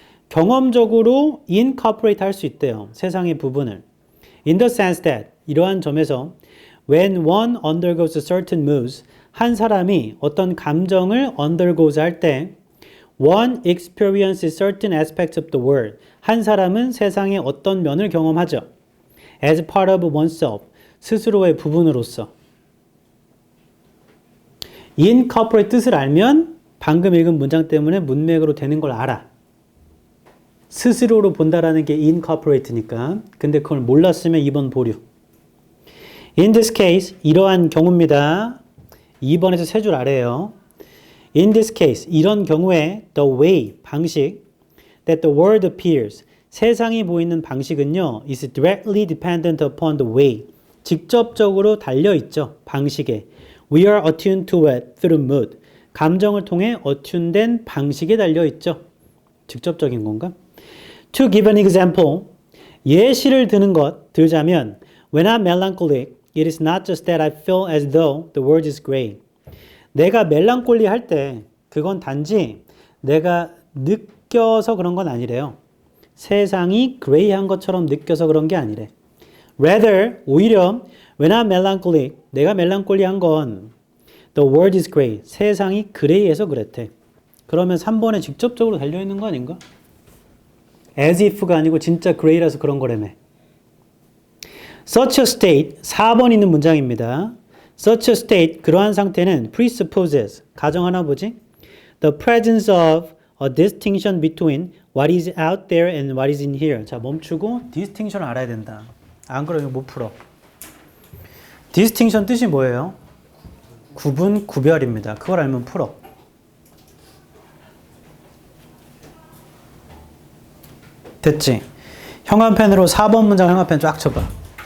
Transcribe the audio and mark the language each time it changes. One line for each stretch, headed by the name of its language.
Korean: 경험적으로 incorporate 할 수 있대요. 세상의 부분을.
English: In the sense that
Korean: 이러한 점에서
English: when one undergoes certain moods
Korean: 한 사람이 어떤 감정을 undergoes 할 때
English: one experiences certain aspects of the world
Korean: 한 사람은 세상의 어떤 면을 경험하죠.
English: As part of oneself
Korean: 스스로의 부분으로서. incorporate 뜻을 알면 방금 읽은 문장 때문에 문맥으로 되는 걸 알아. 스스로로 본다라는 게 incorporate니까. 근데 그걸 몰랐으면 2번 보류.
English: In this case,
Korean: 이러한 경우입니다. 2번에서 세 줄 아래에요.
English: In this case, 이런 경우에 the way, 방식 that the world appears,
Korean: 세상이 보이는 방식은요,
English: is directly dependent upon the way,
Korean: 직접적으로 달려있죠, 방식에.
English: We are attuned to it through mood,
Korean: 감정을 통해 attuned 방식에 달려있죠. 직접적인 건가?
English: To give an example,
Korean: 예시를 들자면
English: When I'm melancholic, it is not just that I feel as though the world is gray.
Korean: 내가 멜랑콜리 할 때 그건 단지 내가 느껴서 그런 건 아니래요. 세상이 그레이한 것처럼 느껴서 그런 게 아니래.
English: Rather,
Korean: 오히려
English: when I'm melancholic,
Korean: 내가 멜랑콜리한 건
English: the world is gray.
Korean: 세상이 그레이해서 그랬대. 그러면 3번에 직접적으로 달려있는 거 아닌가? As if가 아니고 진짜 그레이라서 그런 거라며.
English: Such a state,
Korean: 4번 있는 문장입니다. Such a state, 그러한 상태는 presupposes, 가정하나 보지?
English: the presence of a distinction between what is out there and what is in here.
Korean: 자, 멈추고 distinction을 알아야 된다. 안 그러면 못 풀어. distinction 뜻이 뭐예요? 구분, 구별입니다. 그걸 알면 풀어. 됐지? 형광펜으로 4번 문장 형광펜 쫙 쳐봐.